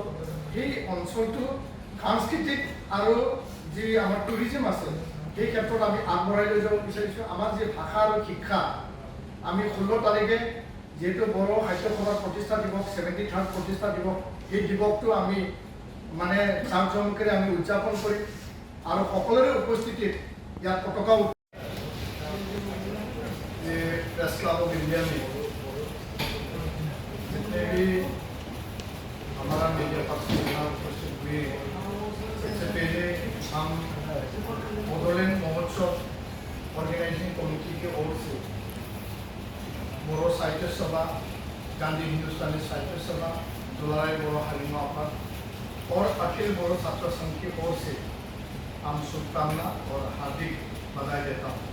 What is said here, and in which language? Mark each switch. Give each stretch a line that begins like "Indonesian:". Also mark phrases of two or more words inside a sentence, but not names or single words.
Assamese: সেই অঞ্চলটো সাংস্কৃতিক আৰু যি আমাৰ টুৰিজিম আছে সেই ক্ষেত্ৰত আমি আগবঢ়াই লৈ যাব বিচাৰিছোঁ। আমাৰ যি ভাষা আৰু শিক্ষা আমি 16 তাৰিখে যিহেতু বড়ো সাহিত্য সভাৰ প্ৰতিষ্ঠা দিৱস, 73rd প্ৰতিষ্ঠা দিৱস, এই দিৱসটো আমি জাকজমকেৰে আমি উদযাপন কৰিম আৰু সকলোৰে উপস্থিতিত ইয়াত পতাকা
Hindi: प्रेस क्लब ऑफ इंडिया में जितने भी हमारा
English: media person
Hindi: उपस्थित हुए, सबसे पहले हम बड़ोलेण्ड महोत्सव ऑर्गेनाइजिंग कमेटी की ओर से बड़ो साहित्य सभा, गांधी हिंदुस्तानी साहित्य सभा, दुलाराय बड़ो हारिम आफाद और अखिल बड़ो छात्र संघ की ओर से हम शुभकामना और हार्दिक बधाई देता हूँ।